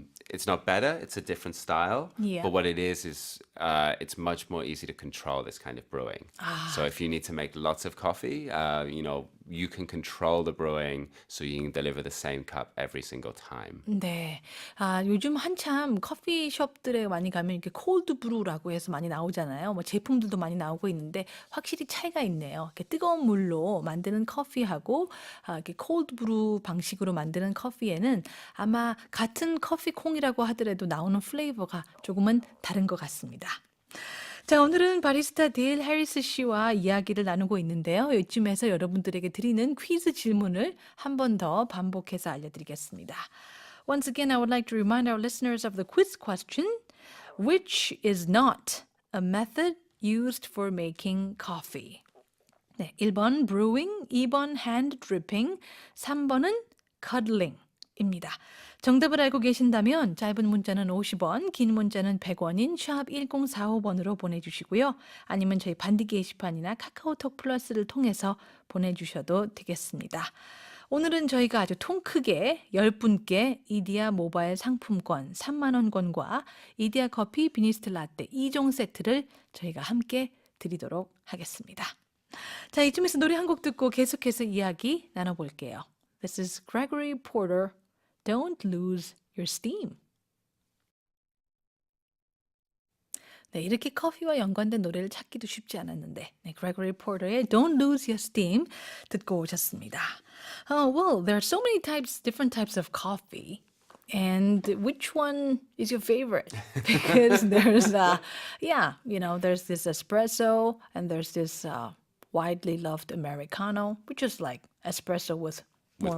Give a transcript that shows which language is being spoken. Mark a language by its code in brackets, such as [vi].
[en] It's not better. It's a different style. Yeah. But what it is it's much more easy to control this kind of brewing. So if you need to make lots of coffee, you can control the brewing so you can deliver the same cup every single time. [ko] 네. 요즘 한참 커피숍들에 많이 가면 이렇게 콜드 브루라고 해서 많이 나오잖아요. 뭐 제품들도 많이 나오고 있는데 확실히 차이가 있네요. 이렇게 뜨거운 물로 만드는 커피하고 이렇게 콜드 브루 방식으로 만드는 커피에는 아마 같은 커피 콩이라고 하더라도 나오는 플레이버가 조금은 다른 것 같습니다. 자, 오늘은 바리스타 데일 해리스 씨와 이야기를 나누고 있는데요. 이쯤에서 여러분들에게 드리는 퀴즈 질문을 한 번 더 반복해서 알려드리겠습니다. [en] Once again, I would like to remind our listeners of the quiz question. Which is not a method used for making coffee? [ko] 네, 1번 brewing, 2번 hand dripping, 3번은 cuddling입니다. 정답을 알고 계신다면 짧은 문자는 50원, 긴 문자는 100원인 샵 1045번으로 보내주시고요. 아니면 저희 반디 게시판이나 카카오톡 플러스를 통해서 보내주셔도 되겠습니다. 오늘은 저희가 아주 통 크게 10분께 이디야 모바일 상품권 3만 원권과 이디야 커피 비니스트 라떼 2종 세트를 저희가 함께 드리도록 하겠습니다. 자, 이쯤에서 노래 한 곡 듣고 계속해서 이야기 나눠볼게요. [en] This is Gregory Porter, Don't Lose Your Steam. [ko] 네, 이렇게 커피와 연관된 노래를 찾기도 쉽지 않았는데, 네, Gregory Porter의 Don't Lose Your Steam 듣고 오셨습니다. [en] Well, there are so many types, different types of coffee. And which one is your favorite? Because there's, there's this espresso and there's this widely loved Americano, which is like espresso with more